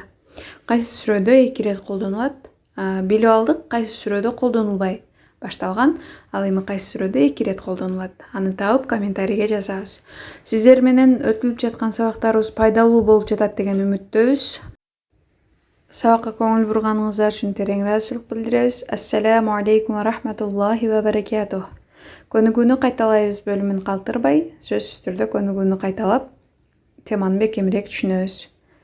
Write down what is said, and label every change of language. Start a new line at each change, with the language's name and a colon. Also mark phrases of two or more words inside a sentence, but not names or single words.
Kyrgyz: Кайсы сүрөдө 2 рет колдонулат? Билип алдык, кайсы сүрөдө колдонулбай башталган, ал эми кайсы сүрөдө 2 рет колдонулат. Аны таап комментарийге жазабыз. Сиздер менен өтүлүп жаткан сабактарыбыз пайдалуу болуп жатат деген үмүттөбүз. Сабакка көңүл бурганыңыздар үчүн терең ыраазычылык билдиребиз.
Arabic: السلام عليكم ورحمة الله وبركاته.
Kyrgyz: Көнүгүүнү кайталайбыз бөлүмүн калтырбай, сөзсүз түрдө көнүгүүнү кайталап, теманы бекемирээк түшүнөбүз.